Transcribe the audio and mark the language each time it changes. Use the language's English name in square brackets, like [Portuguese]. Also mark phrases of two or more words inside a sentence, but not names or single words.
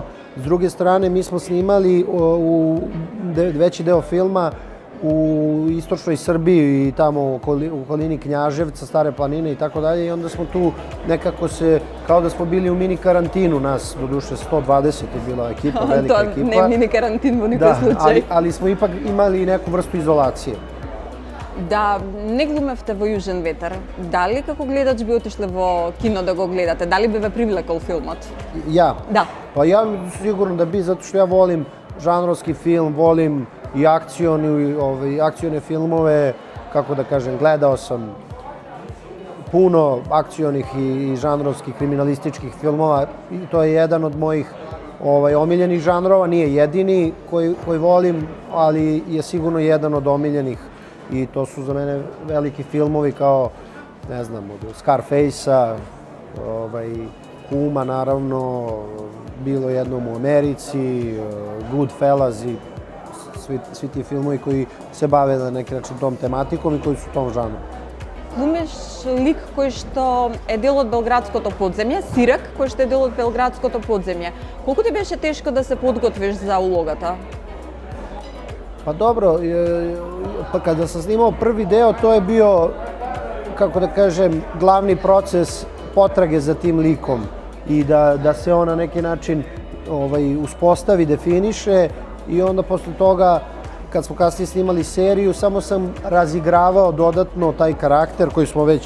[Serbian] S druge strane, mi smo snimali veći deo filma u istočnoj Srbiji i tamo u okolini Knjaževca, Stare planine i tako dalje i onda smo tu nekako se, kao da smo bili u mini karantinu nas, doduše 120 je bila ekipa, velika ekipa. To ne mini karantin u nikoj slučaju. Ali smo ipak imali neku vrstu izolacije. [Macedonian] Да не глумевте во Јужен ветер, дали како гледач би отишле во кино да го гледате? Дали би ве привлекол филмот? [Serbian] Ja? [Macedonian] Да. [Serbian] Pa ja sigurno da bi, zato što ja volim žanrovski film, volim i akcione filmove, kako da kažem, gledao sam puno akcionih i žanrovskih kriminalističkih filmova i to je jedan od mojih omiljenih žanrova, nije jedini koji volim, ali je sigurno jedan od omiljenih i to su za mene veliki filmovi kao, ne znam, od Scarface-a, Kuma naravno, Bilo jednom u Americi, Goodfellas i svi ti filmovi koji se bave na neki način tom tematikom i koji su u tom žanru. [Macedonian] Глумиш лик кој што е дел од Белградското подземје, Сирак, кој што е дел од Белградското подземје. Колку ти беше тешко да се подготвиш за улогата? [Serbian] Pa dobro, pa kada sam snimao prvi deo, to je bio, kako da kažem, glavni proces potrage za tim likom i da se on na neki način uspostavi, definiše i onda posle toga, kad smo kasnije snimali seriju, samo sam razigravao dodatno taj karakter koji smo već